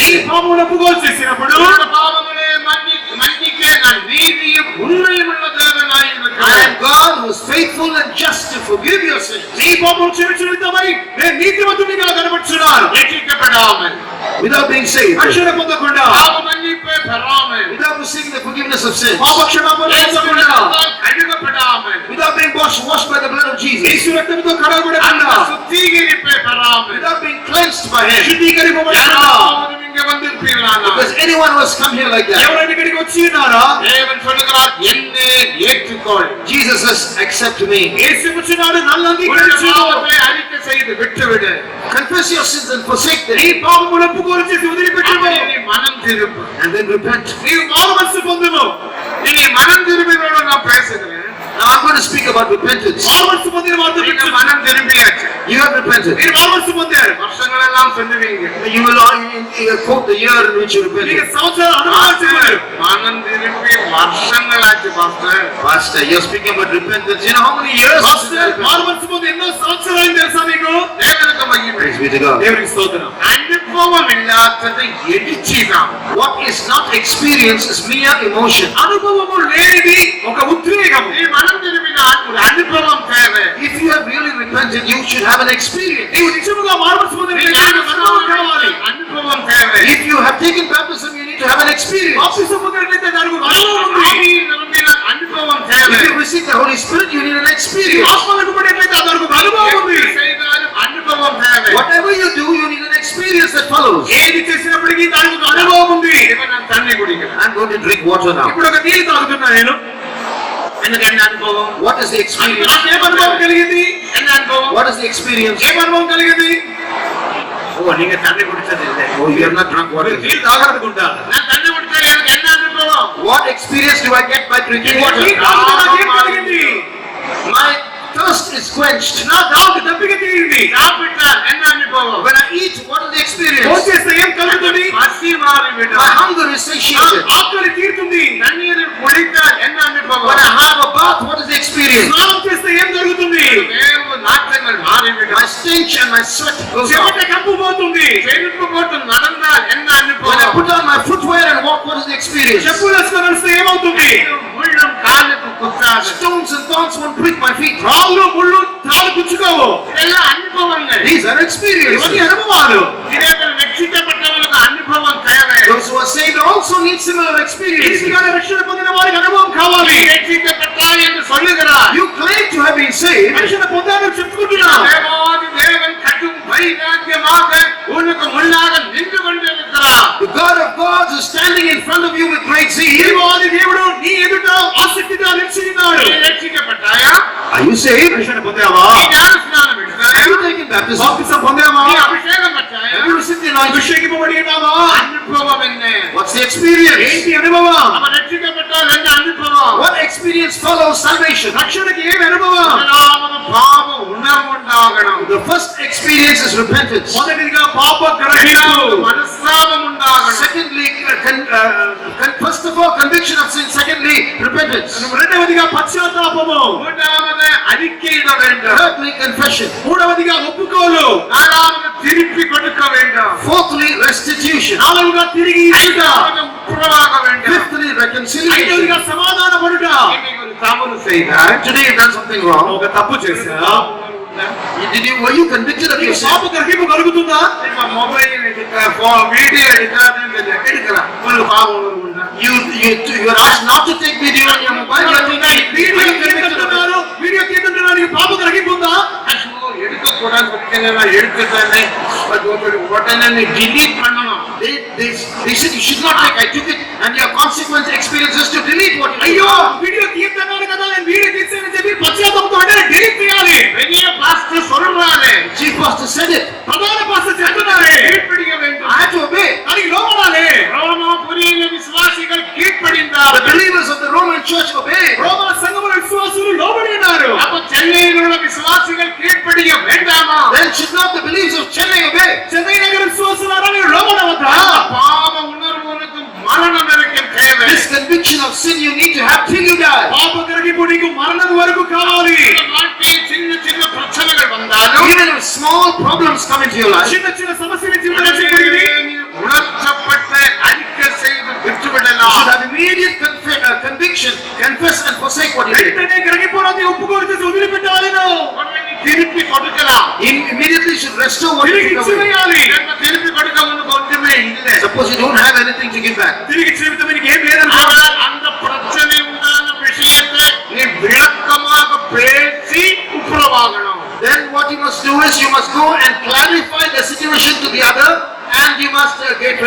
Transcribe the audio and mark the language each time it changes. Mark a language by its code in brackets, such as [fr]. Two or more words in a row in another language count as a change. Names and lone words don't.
[te] నీ sin, పాపమును ఒప్పుకోలు చేసినప్పుడు [ta] உன்னுடைய பாவங்களை மன்னிக்க நான் நீதியும் உண்மையும் உள்ள தேவனாய் I இருக்கிறேன். [en] am God who is faithful and just to forgive your sins. [te] నీ పాపము క్షమించు నిమిత్తమై నేను నీతిమంతునిగా కనబడుచున్నాను. [ta] ரட்சிக்கப்படாமல் [en] without being saved, [te] రక్షణ పొందకుండా [ta] பாவ மன்னிப்பை பெறாமல் [en] without receiving the forgiveness of sin, [te] పాప క్షమాపణ పొందకుండా [ta] கழுகப்படாமல் [en] without being washed by the blood of Jesus, [te] యేసు రక్తంతో కడగబడకుండా [ta] அந்த சுத்திகரிப்பை பெறாமல் [en] without being cleansed by Him. [te] శుద్ధీకరింపబడకుండా [ta] யாராவது இங்க வந்திருப்பீர்களானால் [en] Because anyone who has come here like that, [te] ఎవరైనా ఇక్కడికి వచ్చి ఉన్నారా [ta] தேவன் சொல்லுகிறார் என்னை ஏற்றுக்கொள் [en] Jesus says, accept me. [te] యేసు వచ్చినాడు నన్ను உன்னுடைய అంగీకరించు [ta] பாவத்தை அறிக்கை செய்து விட்டுவிடு [en] Confess your sins and forsake them, [te] నీ పాపములను ఒప్పుకొని చేసి వదిలిపెట్టుము [ta] அப்படி நீ மனம் திரும்பு [en] and then repent. [te] నీవు మారు మనసు పొందుము [ta] நீ மனம் திரும்பினோட நான் பேசுகிறேன் [en] Now I'm going to speak about repentance. [te] మారు మనసు పొందిన వారితో நீங்க చెప్తున్నాను. [ta] மனம் திரும்பியாச்சு [en] You have repented. [te] మీరు మారు మనసు పొందారు [ta] வருஷங்களெல்லாம் சொல்லுவீங்க [en] You will quote the year in which you మీకు repented. [te] సంవత్సరాలు అనుభవాలు చెప్పారు [ta] மனம் திரும்பி வருஷங்களாச்சு பாஸ்டர் [en] Pastor, you're speaking about repentance. You know how many years? [te] మారు మనసు పొంది ఎన్నో సంవత్సరాలు తెలుసా మీకు [ta] தேவனுக்கு மகிமை [en] Praise be to God. [te] దేవునికి స్తోత్రం [ta] அனுபவம் இல்லாதது எடிச்சிதான் [en] What is not experienced is mere emotion. [te] అనుభవము లేనిది ఒక ఉద్రేకము [ta] நீ மனம் திரும்பினால் ஒரு அனுபவம் தேவை [en] If you have really repented, you should have an experience. [te] నీవు నిజముగా మారు మనసు పొందిన நீ అనుభవం కావాలి [ta] அனுபவம் தேவை [en] If you have taken baptism, you need to have an experience. [te] బాప్తిసం పొందినట్లయితే దానికి ఒక అనుభవం ఉంది [ta] ஆவியில் நிரம்பினால் அனுபவம் தேவை [en] If you receive the Holy Spirit, you need an experience. [te] ఆత్మలకు పడినట్లయితే దానికి ఒక అనుభవం ఉంది [ta] எப்படி செய்தாலும் அனுபவம் தேவை [en] Whatever you do, you need an experience that follows. [te] ఏది చేసినప్పటికీ దానికి ఒక అనుభవం ఉంది [ta] இப்ப நான் தண்ணி குடிக்கிறேன் [en] I'm going to drink water now. [te] ఇప్పుడు ఒక నీళ్ళు తాగుతున్నా నేను [ta] எனக்கு என்ன அனுபவம் [en] What is the experience? [te] నాకు ఏం అనుభవం కలిగింది [ta] என்ன அனுபవం [en] What is the experience? [te] ఏం అనుభవం కలిగింది [ta] ஓ நீங்க தண்ணி குடிச்சது இல்லை [en] Oh, you have not drunk water. [te] నీళ్ళు తాగనుకుంటా [ta] நான் தண்ணி குடிச்சா எனக்கு என்ன அனுபவம் [en] What experience do I get by drinking water? [te] నీళ్ళు తాగితే నాకేం కలిగింది [en] My thirst is quenched. [te] నా దాహం దప్పిక తీరింది [ta] சாப்பிட்டால் என்ன அனுபவம் [en] When I eat, what is the experience? [te] భోంచేస్తే ఏం కలుగుతుంది [ta] பசி மாறிவிடும் [en] My hunger is satiated. [te] ఆకలి తీరుతుంది [ta] தண்ணீரில் குளித்தால் என்ன அனுபவம் [en] When I have a bath, what is the experience? [te] స్నానం చేస్తే ఏం జరుగుతుంది [ta] வேறு நாற்றங்கள் மாறிவிடும் [en] My stench and my sweat goes చెమట off. [te] కంపు పోతుంది [ta] செருப்பு போட்டு நடந்தால் என்ன [en] When I அனுபவம் put on my footwear and walk, what is the experience? [te] చెప్పులు వేసుకొని నడిస్తే ఏమవుతుంది [ta] முள்ளும் காலுக்கு குத்தாது [en] Stones and thorns won't prick my feet. [te] రాళ్ళు ముళ్ళు తాళ్ళు పుచ్చుకోవు [ta] இதெல்லாம் அனுபவங்கள் [en] These are experiences. [te] ఇవన్నీ అనుభవాలు [ta] இதே போல ரட்சிக்கப்பட்டவர்களுக்கு அனுபவம் தேவை [en] Those who are saved also need similar experiences. [te] ఈజీగానే రక్షణ పొందిన వారికి అనుభవం కావాలి [ta] நீ ரட்சிக்கப்பட்டாய் என்று சொல்லுகிறார் [en] You claim to have been saved, [te] రక్షణ పొందాలని చెప్పుకుంటున్నా [ta] தேவாதி தேவன் கடும் வைராக்கியமாக உனக்கு முன்னாக நின்று கொண்டிருக்கிறார் [en] the God of gods is standing in front of you with great zeal. [te] దేవాది దేవుడు నీ ఎదుట ఆసక్తిగా నిలిచి ఉన్నాడు [ta] நீ ரட்சிக்கப்பட்டாயா [en] Are you saved? [te] రక్షణ పొందావా [ta] நீ ஞான ஸ்நானம் எடுத்தாயா [en] Have you taken baptism? [te] బాప్తిసం పొందావా [ta] நீ அபிஷேகம் பெற்றாயா [en] Have you received the anointing? [te] అభిషేకింపబడి ఉన్నావా [ta] அனுபவம் என்ன [en] What's the experience? [te] ఏంటి అనుభవం [ta] அவன் ரட்சிக்கப்பட்டால் என்ன அனுபவம் [en] What experience follows salvation? [te] రక్షణకి ఏమి అనుభవం [ta] முதலாவது பாவ உணர்வு உண்டாகணும் [en] The first experience is repentance. [te] మొదటిదిగా పాప గ్రహింపు [ta] இரண்டாவது மனஸ்தாபம் உண்டாகணும் [en] Secondly, first of all, conviction of sin. Secondly, repentance. [te] రెండవదిగా పశ్చాత్తాపము [ta] மூன்றாவது அறிக்கையிட வேண்டும் [en] Thirdly, confession. [te] మూడవదిగా ఒప్పుకోలు [ta] நாலாவது திருப்பி கொடுக்க வேண்டும் [en] Fourthly, restitution. [te] నాలుగుగా తిరిగి ఇచ్చుట [ta] ஐந்தாவது உப்புரவாக வேண்டும் [en] Fifthly, reconciliation. [te] ఐదవదిగా సమాధాన పడుట [ta] இன்னைக்கு ஒரு தவறு செய்தார் [en] Today you've done something wrong. [te] ఒక తప్పు చేశా [en] Were you convicted of your sin? [te] పాప గ్రహింపు కలుగుతుందా [ta] இப்ப மொபைல் எடுக்க வீடியோ எடுக்காதுன்னு எடுக்கலாம் உங்களுக்கு பாவ உணர்வு உண்டா [en] You are asked not to take video on your mobile. You are taking వీడియో Are you convicted of it? [te] వీడియో తీయడానికి పాప గ్రహింపు ఉందా [ta] ஐயோ, எடுக்கக்கூடாது நான் எடுக்கத்தானே உடனே நீ delete பண்ணணும் [en] They said you should not take. I took it, and your consequence experience is to delete what you అయ్యో did. [te] వీడియో తీయద్దన్నాను కదా నేను వీడియో తీసేనని చెప్పి పశ్చాత్తాపంతో అంటే డిలీట్ చేయాలి [ta] பெரிய பாஸ்டர் சொல்றாரு [en] Chief pastor said it. [te] ప్రధాన పాస్టర్ చెప్తున్నారే [ta] கீழ்ப்படிய வேண்டும் [en] I had to obey. [te] దానికి లోపడాలి [ta] ரோமாபுரியில விசுவாசிகள் The கீழ்ப்படிந்தார்கள் [en] believers of the Roman church obeyed. [te] రోమా సంఘముల విశ్వాసులు లోబడి ఉన్నారు [ta] அப்ப சென்னையில் உள்ள விசுவாசிகள் கீழ்ப்படிய வேண்டாமா [en] Then should not the believers of Chennai obey? [te] చెన్నై నగర విశ్వాసులారా మీరు లోబడవద్దా [ta] அந்த பாவ உணர்வு உனக்கு மரணம் வரைக்கும் தேவை [en] This conviction of sin you need to have till you die. [te] పాప గ్రహింపు నీకు మరణం వరకు కావాలి [ta] இந்த வாழ்க்கையில் சின்ன சின்ன பிரச்சனைகள் வந்தாலும் [en] Even if small problems come into your life, [te] చిన్న చిన్న సమస్యలు జీవితంలో జరిగింది [ta] உணர்த்தப்பட்ட அறிக்கை செய்து you விட்டுவிடலாம் [en] should have immediate conviction, confess and forsake what you did. [te] వెంటనే గ్రహింపులోకి ఒప్పుకొని చేసి వదిలిపెట్టాలి నువ్వు [ta] உடனே நீ திருப்பி கொடுக்கலாம். [en] Immediately you should restore what you తిరిగి took away. [te] ఇచ్చివేయాలి. [ta] திருப்பி கொடுக்க உனக்கு ஒன்றுமே இல்லை. [en] Suppose you don't have anything to give back. [te] తిరిగి జీవితం నీకు ఏం లేదనుకో, [ta] ஆனால் அந்த பிரச்சனை உண்டான விஷயத்தை நீ விளக்கமாக பேசி உப்புரவாகணும். [en] Then what you must do is you must go and clarify the situation to the other, and you must get [te] వారి